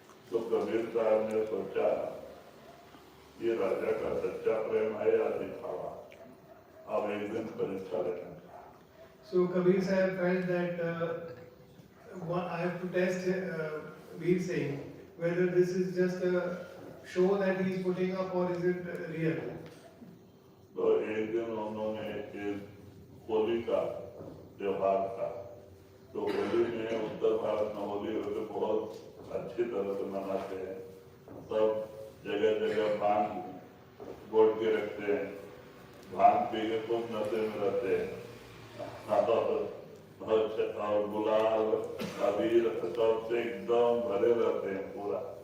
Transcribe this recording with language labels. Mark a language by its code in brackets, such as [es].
[hi] तो कबीर साहब ने सोचा ये राजा का सच्चा प्रेम है या दिखावा, अब एक दिन परीक्षा लेना. [en] So Kabir Sahib felt that I have to test Veer Singh whether this is just a show that he is putting up or is it real. [hi] तो एक दिन उन्होंने एक होली का त्योहार था. तो होली में उत्तर भारत में होली तो बहुत अच्छी तरह से मनाते हैं. सब जगह जगह भांग घोट के रखते हैं, भांग पी के खूब नशे में रहते हैं और गुलाल अबीर सबसे एकदम भरे रहते हैं पूरा.